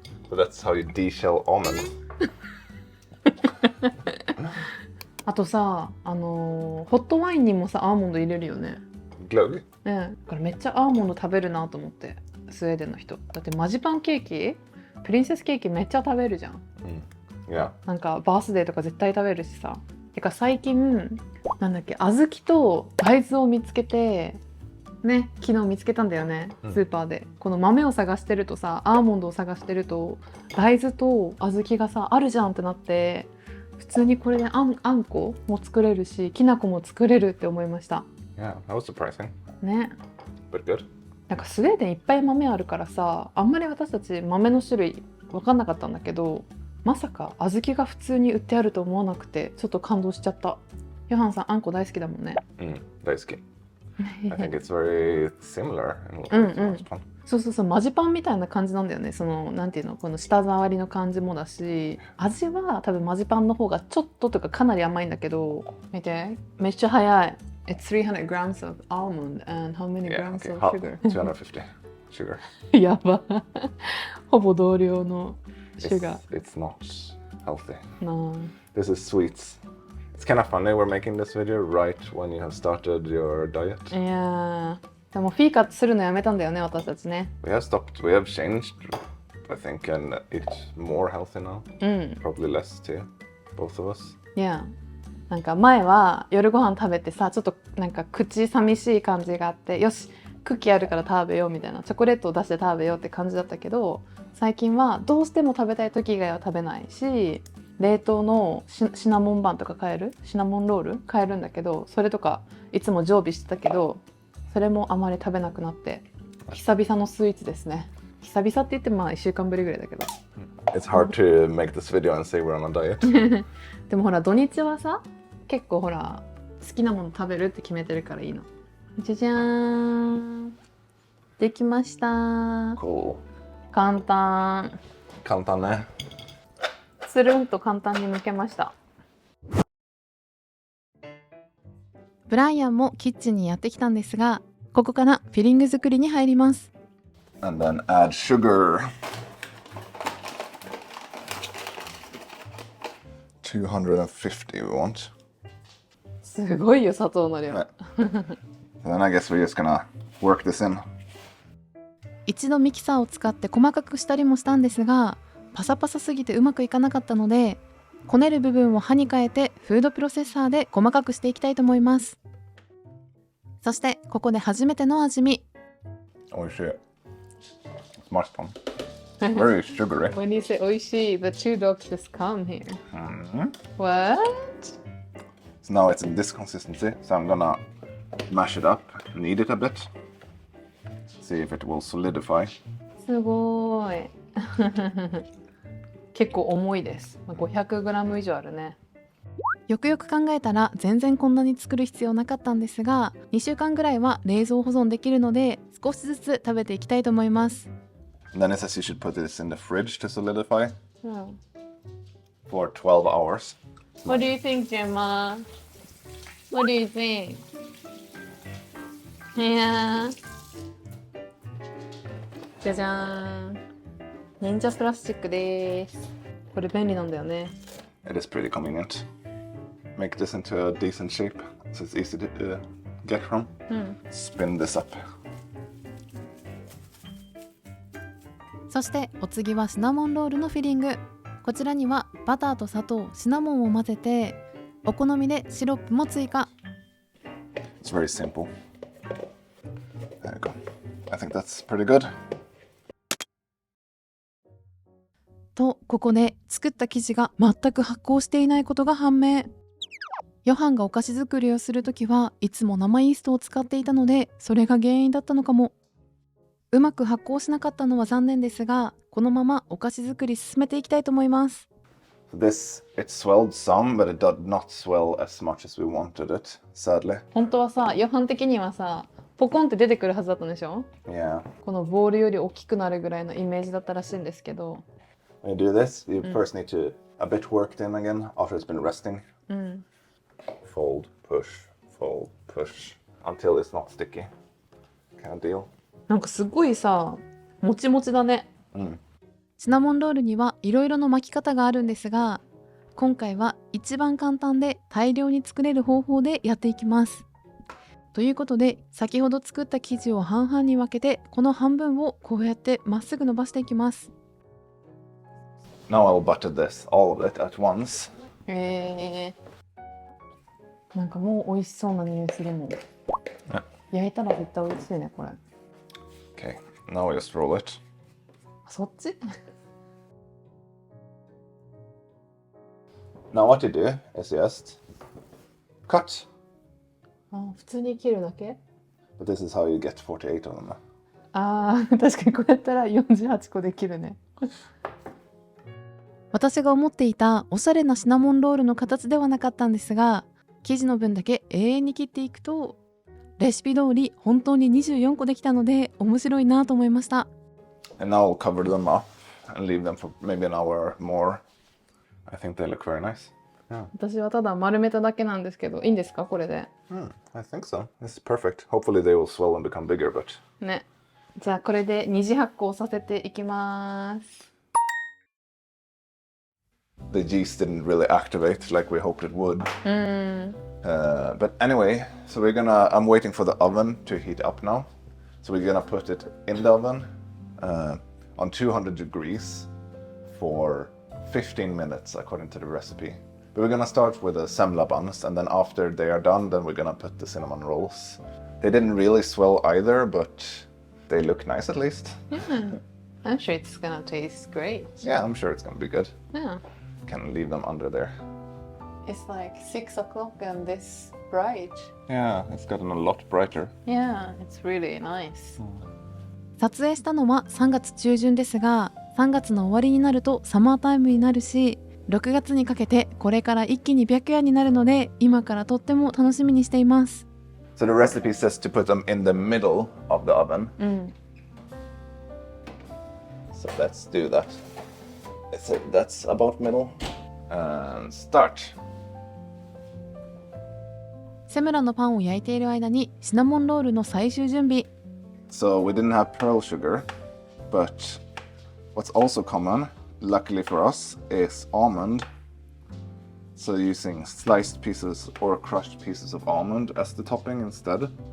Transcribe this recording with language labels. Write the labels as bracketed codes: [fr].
[en] But that's how you de-shell almonds. [ja] あとさ、ホットワインにもさアーモンド入れるよね。 [sv] Glögg? [ja] ね、だからめっちゃアーモンド食べるなと思って、スウェーデンの人。だってマジパンケーキ、プリンセスケーキめっちゃ食べるじゃん。 [en] Yeah. [ja] なんかバースデーとか絶対食べるしさ。てか最近なんだっけ、小豆と大豆を見つけてね、昨日見つけたんだよね、スーパーで。この豆を探してるとさ、アーモンドを探してると大豆と小豆がさあるじゃんってなって、普通にこれであんこも作れるしきな粉も作れるって思いました。 [en] Yeah, that was surprising. [ja] ね。 [en] But good. [ja] なんかスウェーデンいっぱい豆あるからさ、あんまり私たち豆の種類分かんなかったんだけど、まさか小豆が普通に売ってあると思わなくてちょっと感動しちゃった。ヨハンさんあんこ大好きだもんね。大好き。 [en] I think it's very similar in last one. [ja] そうそうそう、マジパンみたいな感じなんだよね。そのなんていうの、この舌触りの感じもだし、味は多分マジパンの方がちょっととかかなり甘いんだけど、見て、めっちゃ早い。 [en] It's 300 grams of almond and how many Yeah, grams okay. of How, sugar? 250 sugar. [ja] やば。ほぼ同量のシュガ [en] It's not healthy. [ja] ー。 な [en] This is sweets. It's kind of funny we're making this video right when you have started your diet. [ja] あ。いやー。でもフィーカするのやめたんだよね、私たちね。 [en] We have changed, I think, and eat more healthy now. [ja] うん。 [en] Probably less too, both of us. [ja] いや。なんか前は夜ご飯食べてさ、ちょっとなんか口寂しい感じがあって、よしクッキーあるから食べようみたいな、チョコレートを出して食べようって感じだったけど、最近はどうしても食べたい時以外は食べないし、冷凍のシナモンバンとか買える、シナモンロール買えるんだけど、それとかいつも常備してたけど、それもあまり食べなくなって久々のスイーツですね。久々って言ってもまあ1週間ぶりぐらいだけど。 [en] It's hard to make this video and say we're on a diet. [ja] でもほら土日はさ、結構ほら好きなもの食べるって決めてるからいいの。じゃじゃーん、できました。 [en] Cool. [ja] 簡単。簡単ね。つるんと簡単に剥けました。ブライアンもキッチンにやってきたんですが、ここからフィリング作りに入ります。 [en] And then add sugar. 250 we want. [ja] すごいよ、砂糖の量。 [en] ね Then I guess we're just gonna work this in. [ja] 一度ミキサーを使って細かくしたりもしたんですが、パサパサすぎてうまくいかなかったので、こねる部分を刃に変えてフードプロセッサーで細かくしていきたいと思います。そしてここで初めての味見。おいしい。マスタン。 [en] Very sugary. When you say 美味しい、the two dogs just come here. What? So now it's in this consistency. So I'm gonna mash it up, knead it a bit. See if it will solidify. [ja] すごい。結構重いです。500g 以上あるね。よくよく考えたら全然こんなに作る必要なかったんですが、2週間ぐらいは冷蔵保存できるので少しずつ食べていきたいと思います。 [en] And then it says you should put this in the fridge to solidify for 12 hours. What do you think, Gemma? What do you think? Yeah. [ja] じゃじゃーん。忍者プラスチックです。これ便利なんだよね。 [en] It is pretty convenient. Make this into a decent shape so it's easy to get from. Spin this up. [ja] そしてお次はシナモンロールのフィリング。こちらにはバターと砂糖、シナモンを混ぜて、お好みでシロップも追加。 [en] It's very simple. There you go. I think that's pretty good. [ja] とここで作った生地が全く発酵していないことが判明。ヨハンがお菓子作りをするときはいつも生イーストを使っていたので、それが原因だったのかも。うまく発酵しなかったのは残念ですが、このままお菓子作り進めていきたいと思います。 [en] This, it swelled some, but it did not swell as much as we wanted it, sadly. [ja] 本当はさ、ヨハン的にはさ、ポコンって出てくるはずだったんでしょ。 [en] Yeah. [ja] このボールより大きくなるぐらいのイメージだったらしいんですけど。 [en] When you do this, you first need to a bit worked in again after it's been resting. Fold, push until it's not sticky. Kind of deal. [ja] なんかすごいさ、もちもちだね。シナモンロールにはいろいろな巻き方があるんですが、今回は一番簡単で大量に作れる方法でやっていきます。ということで、先ほど作った生地を半々に分けて、この半分をこうやってまっすぐ伸ばしていきます。 [en] Now I'll butter this, all of it at once. [ja] なんかもう美味しそうな匂いするもん。焼いたら絶対美味しいね、これ。 [en] Okay, now we just roll it. [ja] そっち [en] Now what you do is just cut. [ja] 普通に切るだけ。 [en] But this is how you get 48 of them. [ja] 確かにこうやったら48個できるね。私が思っていたおしゃれなシナモンロールの形ではなかったんですが、生地の分だけ永遠に切っていくとレシピ通り本当に24個できたので面白いなと思いました。 [en] And now I'll cover them up and leave them for maybe an hour more. I think they look very nice. Yeah. [ja] 私はただ丸めただけなんですけど、いいんですかこれで。 [en] I think so. It's perfect. Hopefully they will swell and become bigger, but... [ja] ね。じゃあこれで二次発酵させていきます。 [en] The yeast didn't really activate like we hoped it would. But anyway, so I'm waiting for the oven to heat up now. So we're gonna put it in the oven on 200 degrees for 15 minutes according to the recipe. But we're gonna start with the semla buns, and then after they are done, then we're gonna put the cinnamon rolls. They didn't really swell either, but they look nice at least. Yeah. I'm sure it's gonna taste great. Yeah, I'm sure it's gonna be good. Yeah. Can leave them under there. It's like 6 o'clock and this bright. Yeah, it's gotten a lot brighter. Yeah, it's really nice. [ja] 撮影したのは3月中旬ですが、3月の終わりになるとサマータイムになるし、6月にかけてこれから一気に白夜になるので、今からとっても楽しみにしています。 [en] So the recipe says to put them in the middle of the oven. So let's do that. So that's about middle. And start. [ja] セムラのパンを焼いている間にシナモンロールの最終準備。 [en] So we didn't have pearl sugar, but what's also common, luckily for us, is almond. So using sliced pieces or crushed pieces of almond as the topping instead.